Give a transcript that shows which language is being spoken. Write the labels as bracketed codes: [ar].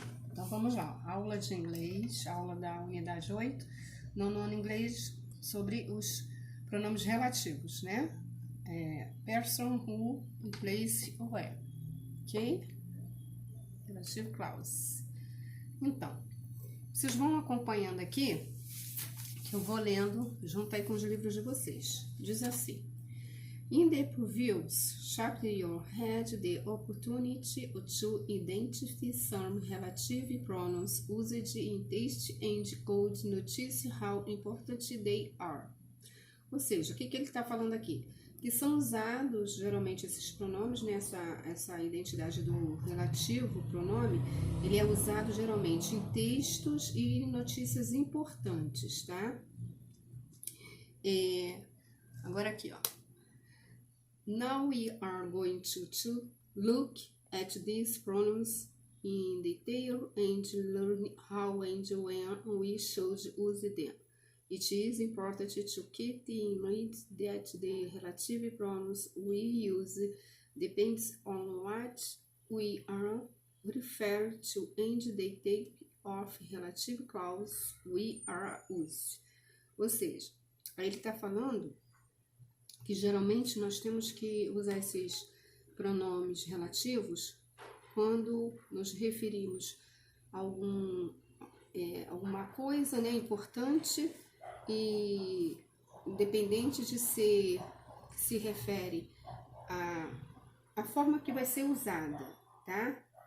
[pt] Então vamos lá, aula de inglês, aula da unidade 8, nono inglês, sobre os pronomes relativos, né? [en] Person, who, place, where, ok? Relative clause. [pt] Então, vocês vão acompanhando aqui, que eu vou lendo junto aí com os livros de vocês. Diz assim: [en] In the previous chapter, you had the opportunity to identify some relative pronouns used in text and could notice how important they are. [pt] Ou seja, o que ele está falando aqui? Que são usados, geralmente, esses pronomes, né? essa identidade do relativo pronome, ele é usado geralmente em textos e notícias importantes, tá? Agora aqui, ó. [en] Now we are going to look at these pronouns in detail and learn how and when we should use them. It is important to keep in mind that the relative pronouns we use depends on what we are referred to and the type of relative clause we are used. [pt] Ou seja, aí ele está falando que geralmente nós temos que usar esses pronomes relativos quando nos referimos a alguma coisa, né, importante, e independente de se refere à forma que vai ser usada, tá?